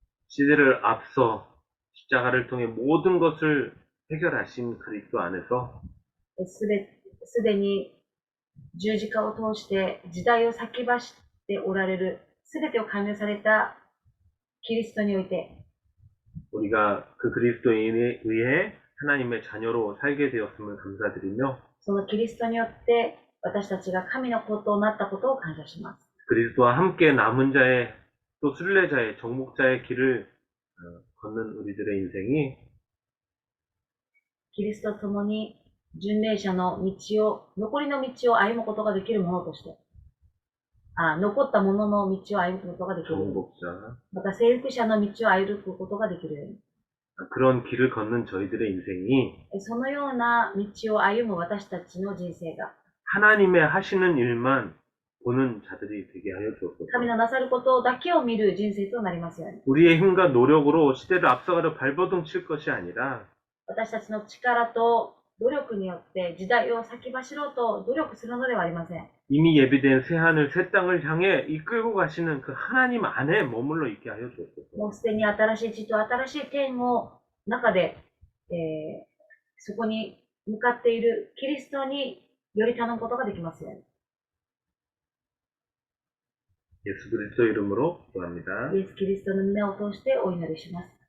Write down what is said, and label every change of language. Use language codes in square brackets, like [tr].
[ko] 시대를 앞서 십자가를 통해 모든 것을 해결하신 그리스도 안에서 [ja] すでに十字架を通して時代を先走っておられる、すべてを完了されたキリストにおいて、 [ko] 우리가 그 그리스도인에 의해 하나님의 자녀로 살게 되었음을 감사드리며 [ja] そのキリストによって私たちが神の子となったことを感謝します。 [ko] 그리스도와 함께 남은 자의 또 순례자의 정복자의 길을 걷는 우리들의 인생이 [ja] キリストと共に巡礼者の道を、残りの道を歩むことができるものとして、残ったものの道を歩むことができる。 [ko] 정복자 [ja] また征服者の道を歩くことができるように。 [ko] 그런 길을 걷는 저희들의 인생이 [ja] そのような道を歩む私たちの人生が、 [ko] 하나님의 하시는 일만 보는 자들이 되게 하여 주옵소서. [ja] 神のなさることだけを見る人生となりますように。 [ko] 우리의 힘과 노력으로 시대를 앞서가려 발버둥 칠 것이 아니라 [ja] 私たちの力と努力によって時代を先走ろうと努力するのではありません。 [ko] 이미 예비된 새 하늘 새 땅을 향해 이끌고 가시는 그 하나님 안에 머물러 있게 하여 주옵소서. [ja] もうすでに新しい地と新しい天を中で、そこに向かっているキリストにより頼むことができますように。 [ko] 예수 그리스도 이름으로 기도합니다. [ja] イエス・キリストの皆を通してお祈りします。